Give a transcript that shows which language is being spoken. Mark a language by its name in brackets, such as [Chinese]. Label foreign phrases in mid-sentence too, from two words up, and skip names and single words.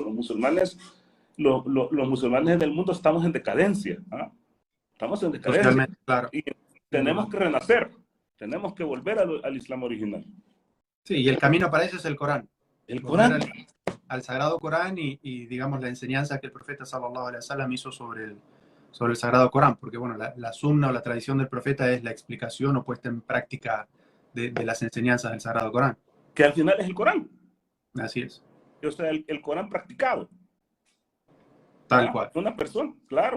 [Spanish] Los musulmanes del mundo estamos en decadencia. ¿Ah? Estamos en decadencia. Socialmente, claro. Y Sin duda. tenemos que renacer. Tenemos que volver al Islam original. Sí, y el camino para eso es el Corán. El Volver Corán. al Sagrado Corán y, digamos, la enseñanza que el profeta [Arabic] صلى الله عليه وسلم [Spanish] hizo sobre el Sagrado Corán, porque, bueno, la sunna o la tradición del profeta es la explicación o puesta en práctica de las enseñanzas del Sagrado Corán. Que al final es el Corán. Así es. O sea, el Corán practicado. Tal cual. Una persona, claro.